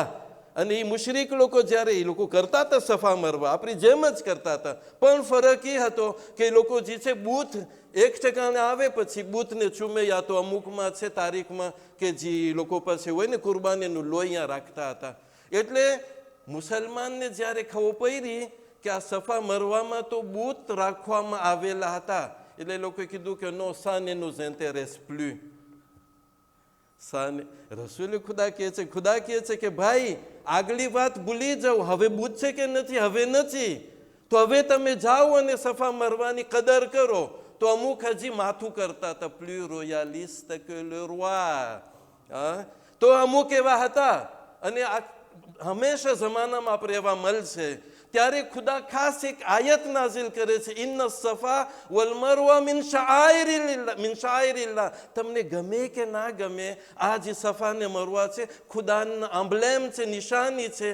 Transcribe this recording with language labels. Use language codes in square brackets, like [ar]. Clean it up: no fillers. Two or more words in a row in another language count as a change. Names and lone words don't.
[gu] અને એ મુશરીક લોકો જ્યારે એ લોકો કરતા હતા સફા મરવા, આપણી જેમ જ કરતા હતા, પણ ફરક એ હતો કે એ લોકો જે છે બૂથ એક ઠેકાણે આવે પછી બૂથને ચૂમે, યા તો અમુકમાં છે તારીખમાં કે જે લોકો પાસે હોય ને કુરબાનીનું લોહી અહીંયા રાખતા હતા. એટલે મુસલમાનને જ્યારે ખબર પડી કે આ સફા મરવામાં તો બૂથ રાખવામાં આવેલા હતા, એટલે એ લોકોએ કીધું કે નો [fr] ça ne nous intéresse plus. [gu] રસૂલ ખુદા કહે છે કે ભાઈ આગલી વાત ભૂલી જાઓ, હવે બૂથ છે કે નથી? હવે નથી. તો હવે તમે જાઓ અને સફા મરવાની કદર કરો. તો અમુક હજી માથું કરતા હતા, [fr] plus royaliste que le roi. [gu] તો અમુક એવા હતા. અને હંમેશા જમાનામાં આપણે એવા મળશે ત્યારે ખુદા ખાસ એક આયત નાઝિલ કરે છે, [ar] إن الصفا والمروة من شعائر الله. [gu] તમને ગમે કે ના ગમે, આ જે સફા ને મરવા છે ખુદાના એમ્બ્લેમ છે, નિશાની છે.